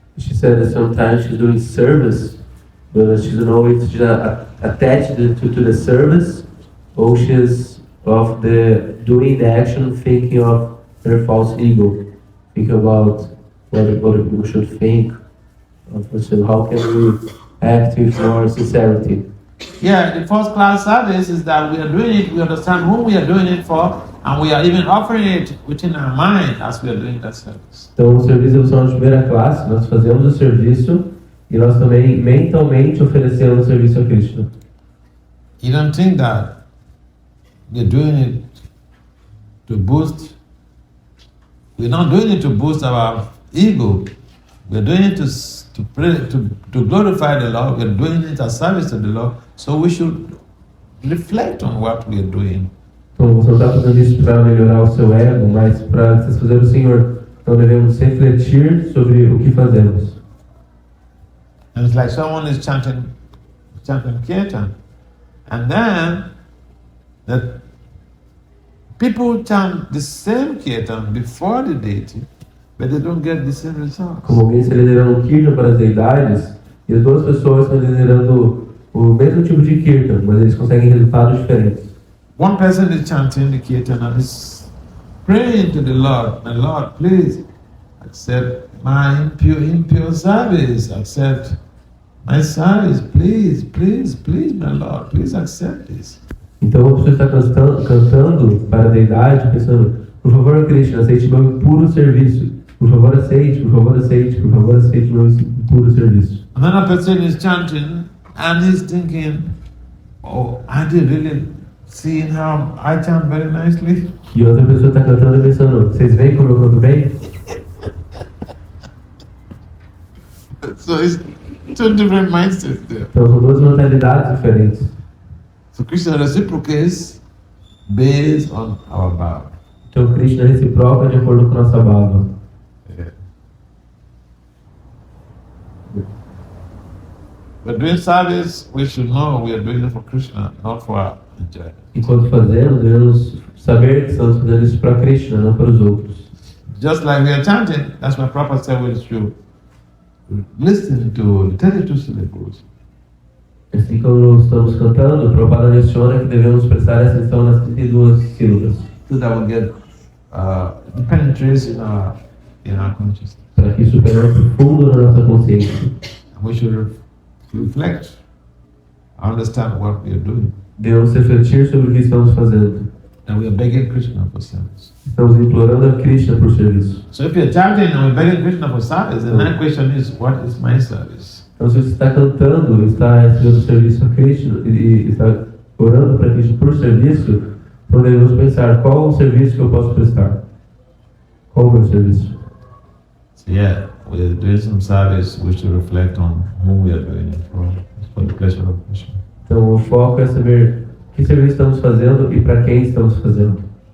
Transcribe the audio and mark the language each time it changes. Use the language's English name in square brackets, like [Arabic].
[English] She said that sometimes she's doing service, but she doesn't know if she's attached to the service, or she's of the doing the action thinking of her false ego, thinking about what people should think. So how can we act with more sincerity? Yeah, the first class service is that we are doing it, we understand whom we are doing it for, and we are even offering it within our mind as we are doing that service. [Portuguese] Então, o serviço de evolução de primeira classe, nós fazemos o serviço e nós também mentalmente oferecemos o serviço a Krishna. [English] You don't think that you're doing it to boost, we're not doing it to boost our ego, we're doing it to glorify the Lord, we're doing it as service to the Lord, so we should reflect on what we are doing. [Portuguese] Então, você não está fazendo isso para melhorar o seu ego, mas para satisfazer o Senhor. Então, devemos refletir sobre o que fazemos. [English] And it's like someone is chanting kirtan, and then the people chant the same kirtan before the deity, but they don't get the same results. [Portuguese] Como alguém está liderando um kirtan para as deidades, e as duas pessoas estão liderando o mesmo tipo de kirtan, mas eles conseguem resultados diferentes. [English] One person is chanting the kirtan and is praying to the Lord, my Lord, please accept my impure service, accept my service, please, my Lord, please accept this. [Portuguese] Então a pessoa está cantando para a deidade, pensando, por favor, Krishna, aceite meu impuro serviço. Por favor, aceite, por favor, aceite, por favor, aceite meu impuro serviço. [English] Another person is chanting and he's thinking, oh, are they really seeing how I chant very nicely? [Portuguese] E outra pessoa está cantando e pensando, vocês veem como eu canto bem? [English] So it's two different mindsets there. [Portuguese] Então são duas mentalidades diferentes. [English] So Krishna reciprocates based on our bhava. [Portuguese] Então Krishna reciproca de acordo com nossa bhava. [English] Yeah. But doing service, we should know we are doing it for Krishna, not for our enjoyment. [Portuguese] Enquanto fazemos, devemos saber que estamos fazendo isso para Krishna, não para os outros. [English] Just like we are chanting, that's why Prabhupada said we should listen to the 32 syllables. [Portuguese] Assim como estamos cantando, o Prabhupada menciona que devemos prestar atenção nas 32 sílabas. [English] So that we get the penetration in our consciousness. [Portuguese] Para que isso penetre fundo na nossa consciência. [English] And we should reflect, understand what we are doing. [Portuguese] Devemos refletir sobre o que estamos fazendo. [English] and we are begging Krishna for service. [Portuguese] Estamos implorando a Krishna por serviço. [English] So if you're chanting and we're begging Krishna for service, the next question is, what is my service? [Portuguese] Então, se você está cantando, está recebendo serviço a Krishna e está orando para Krishna por serviço, podemos pensar, qual o serviço que eu posso prestar? Qual o meu serviço? [English] So yeah, we're doing some service, we should reflect on whom we are doing it for the pleasure of Krishna. [Portuguese] Então, o foco é saber que serviço estamos fazendo e para quem estamos fazendo.